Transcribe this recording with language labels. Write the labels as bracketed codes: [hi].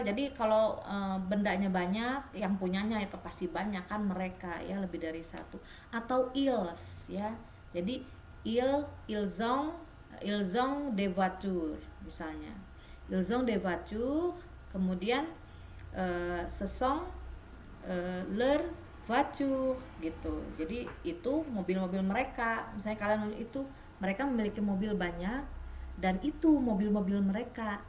[id] Jadi kalau bendanya banyak, yang punyanya itu pasti banyak kan mereka ya, lebih dari satu. Atau [fr] ils [id] ya. Jadi [fr] ils ont des voitures [id] misalnya. [fr] Ils ont des voitures, [id] kemudian [fr] sesong leur voiture [id] gitu. Jadi itu mobil-mobil mereka. Misalnya kalian itu mereka memiliki mobil banyak, dan itu mobil-mobil mereka.